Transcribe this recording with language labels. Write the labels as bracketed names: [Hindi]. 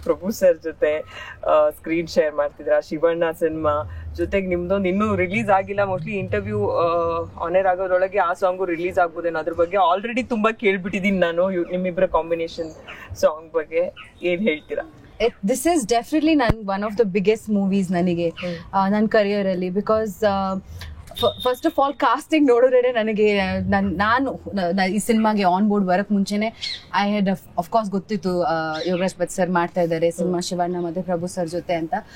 [Kannada] ಪ್ರಭು sir ಜೊತೆ screen share ಮಾಡ್ತಿದ್ರ, Shivanna cinema ಜೊತೆಗೆ ನಿಮ್ದೊಂದು ಇನ್ನೂ ರಿಲೀಸ್ ಆಗಿಲ್ಲ, ಮೋಸ್ಟ್ಲಿ ಇಂಟರ್ವ್ಯೂ ಆನರ್ ಆಗೋದ್ರೊಳಗೆ ಆ ಸಾಂಗು ರಿಲೀಸ್ ಆಗ್ಬೋದೇನೋ. ಅದ್ರ ಬಗ್ಗೆ ಆಲ್ರೆಡಿ ತುಂಬಾ ಕೇಳ್ಬಿಟ್ಟಿದೀನಿ ನಾನು, ನಿಮ್ಮಿಬ್ಬರ ಕಾಂಬಿನೇಷನ್ ಸಾಂಗ್ ಬಗ್ಗೆ ಏನ್ ಹೇಳ್ತೀರಾ? [English] This is definitely one of the biggest movies [Kannada] ನನಗೆ ನನ್ನ ಕರಿಯರ್ ಅಲ್ಲಿ. Because first of all casting ನೋಡಿದ್ರೆ ನನಗೆ ನಾನು ಈ ಸಿನಿಮಾಗೆ ಆನ್ ಬೋರ್ಡ್ ಬರಕ್ ಮುಂಚೆನೆ [English] I had of course [Kannada] ಗೊತ್ತಿತ್ತು ಯೋಗರಾಜ್ ಭಟ್ ಸರ್ ಮಾಡ್ತಾ ಇದ್ದಾರೆ ಸಿನಿಮಾ ಶಿವಣ್ಣ ಮತ್ತೆ ಪ್ರಭು ಸರ್ ಜೊತೆ ಅಂತ.